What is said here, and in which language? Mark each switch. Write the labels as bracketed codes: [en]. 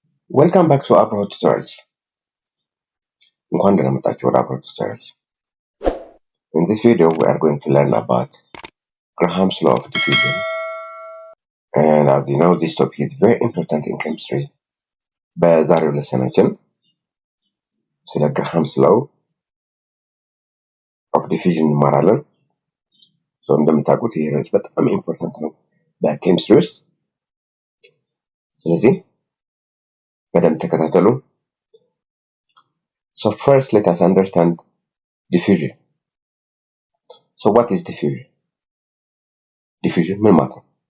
[en] Welcome back to Abroad Tutorials. [am] እንኳን ደህና መጣችሁ ወደ Abroad Tutorials. [en] In this video, we are going to learn about Graham's Law of Diffusion. And as you know, this topic is very important in chemistry. [am] በዛሬው ሌሰናችን ስለ Graham's Law of Diffusion እንማራለን። እንደምታውቁት ይሄ ርዕስ በጣም ኢምፖርታንት ነው በኬሚስትሪ ውስጥ። ስለዚህ በደንብ ተከታተሉ። [en] So first, let us understand diffusion. So what is diffusion? [am] Diffusion ምን ማለት ነው?